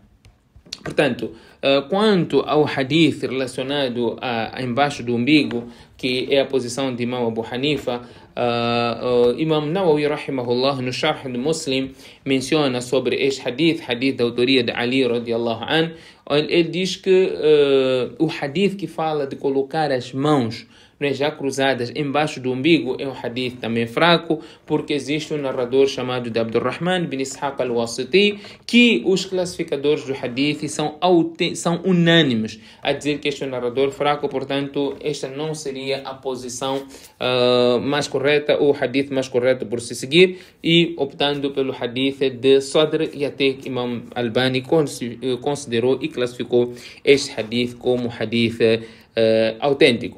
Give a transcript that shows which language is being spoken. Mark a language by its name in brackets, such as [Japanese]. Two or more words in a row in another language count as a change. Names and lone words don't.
[Portuguese] Portanto, quanto ao hadith relacionado a embaixo do umbigo, que é a posição de Imam Abu Hanifa, Imam Nawawi rahimahullah no Sharh do Muslim menciona sobre este hadith da autoria de Ali [Arabic] رضي الله عنه. [Portuguese] Ele diz que o hadith que fala de colocar as mãos já cruzadas embaixo do umbigo é um hadith também fraco, porque existe um narrador chamado de Abdurrahman bin Ishaq al-Wasiti, que os classificadores do hadith são unânimes a dizer que este é um narrador fraco. Portanto, esta não seria a posição mais correta, ou o hadith mais correto por se seguir, e optando pelo hadith de Sadr, e até que Imam Albani considerou e classificou este hadith como hadith autêntico.